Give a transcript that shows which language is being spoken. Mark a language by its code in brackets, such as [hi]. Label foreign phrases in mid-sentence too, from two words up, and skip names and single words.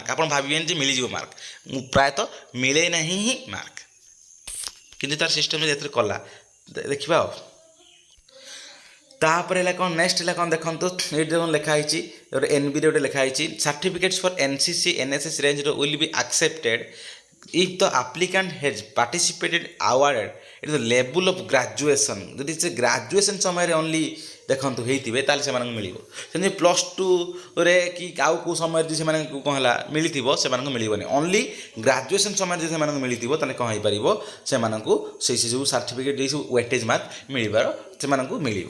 [or] ଆପଣ ଭାବିବେନି ଯେ ମିଳିଯିବ ମାର୍କ, ପ୍ରାୟତଃ ମିଳେ ନାହିଁ ହିଁ ମାର୍କ କିନ୍ତୁ ତାର ସିଷ୍ଟମ୍ ଯେତେବେଳେ କଲା ଦେଖିବା। ଆଉ ତାପରେ ହେଲା କ'ଣ ନେକ୍ସଟ ହେଲା କ'ଣ ଦେଖନ୍ତୁ ଏଇଠି କ'ଣ ଲେଖା ହେଇଛି ଗୋଟେ NBରେ ଗୋଟେ ଲେଖା ହେଇଛି [en] certificates for NCC NSS ranger will be accepted if the applicant has participated awarded at the level of graduation। [or] ଯଦି ସେ ଗ୍ରାଜୁଏସନ୍ ସମୟରେ ଓନ୍ଲି ଦେଖନ୍ତୁ ହେଇଥିବେ ତାହେଲେ ସେମାନଙ୍କୁ ମିଳିବ। ସେମିତି +2ରେ କି ଆଉ କେଉଁ ସମୟରେ ଯଦି ସେମାନଙ୍କୁ କ'ଣ ହେଲା ମିଳିଥିବ ସେମାନଙ୍କୁ ମିଳିବନି। ଓନ୍ଲି ଗ୍ରାଜୁଏସନ୍ ସମୟରେ ଯଦି ସେମାନଙ୍କୁ ମିଳିଥିବ ତାହେଲେ କ'ଣ ହେଇପାରିବ ସେମାନଙ୍କୁ ସେଇ ସବୁ ସାର୍ଟିଫିକେଟ୍ ଏଇ ସବୁ [en] weightage mark [or] ମିଳିବାର ସେମାନଙ୍କୁ ମିଳିବ।